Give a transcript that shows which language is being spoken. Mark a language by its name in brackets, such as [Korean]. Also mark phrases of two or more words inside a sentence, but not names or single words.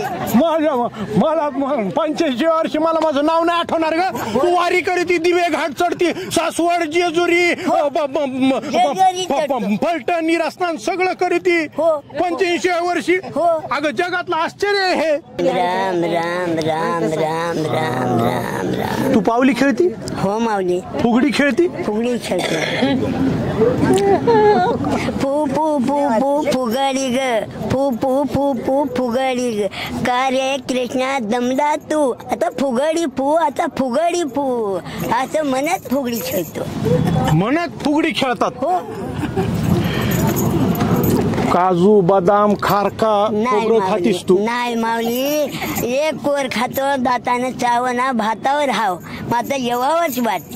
[Marathi] माझ्या मला 85 वर्षी मला माझं नाव नाही आठवणार ग. तू वारी करीती, दिवे घाट चढती, सासवड जेजुरी फलटण निरास्थान सगळं करीती 85 वर्षी. अगं जगातलं आश्चर्य आहे हे. राम राम राम राम राम राम राम. तू पावली खेळती? हो माऊली. फुगडी खेळती? फुगडी खेळते. फू फू फू फू फुगडी ग, फू फू फू फू फुगडी ग. का रे कृष्णा दमदा तू, आता फुगडी फू, आता फुगडी फू, असं म्हणत फुगडी खेळतो. म्हणत फुगडी खेळतात. हो. काजू बदाम खारका नाही खातीस तू? नाही माऊली. एक कोर खातो, दातानं चावना, भातावर हाव, मात्र येवावंच वाटते.